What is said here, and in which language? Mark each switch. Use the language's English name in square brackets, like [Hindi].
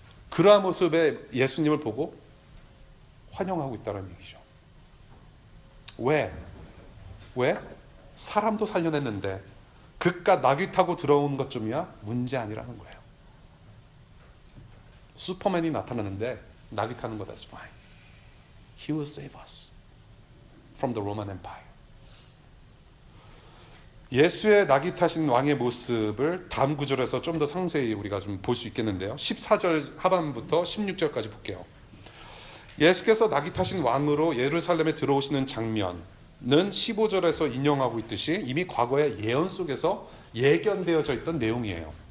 [Korean] 그러한 모습에 예수님을 보고 환영하고 있다는 얘기죠. 왜? 사람도 살려냈는데 그깟 나귀 타고 들어오는 것쯤이야 문제 아니라는 거예요. 슈퍼맨이 나타나는데 나귀 타는 거 [English] that's fine. He will save us from the Roman Empire. [Korean] 예수의 나귀 타신 왕의 모습을 다음 구절에서 좀 더 상세히 우리가 좀 볼 수 있겠는데요. 14절 하반부터 16절까지 볼게요. 예수께서 나귀 타신 왕으로 예루살렘에 들어오시는 장면은 15절에서 인용하고 있듯이 이미 과거의 예언 속에서 예견되어져 있던 내용이에요.